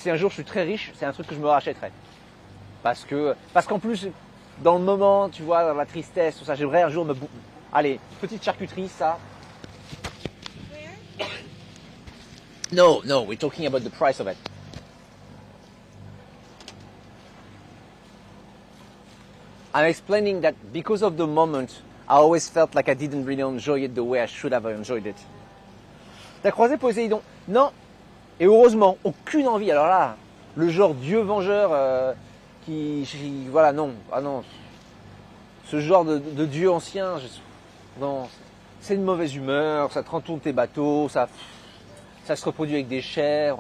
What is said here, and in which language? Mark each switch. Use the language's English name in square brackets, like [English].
[French] Si un jour je suis très riche, c'est un truc que je me rachèterais. Parce qu'en plus, dans le moment, tu vois, dans la tristesse, tout ça, j'aimerais un jour me... Allez, petite charcuterie, ça. [English] No, we're talking about the price of it. I'm explaining that because of the moment, I always felt like I didn't really enjoy it the way I should have enjoyed it. [French] T'as croisé Poséidon? Non. Et heureusement, aucune envie. Alors là, le genre Dieu vengeur voilà, non. Ah non. Ce genre de Dieu ancien, non. C'est une mauvaise humeur, ça te retourne tes bateaux, ça se reproduit avec des chèvres.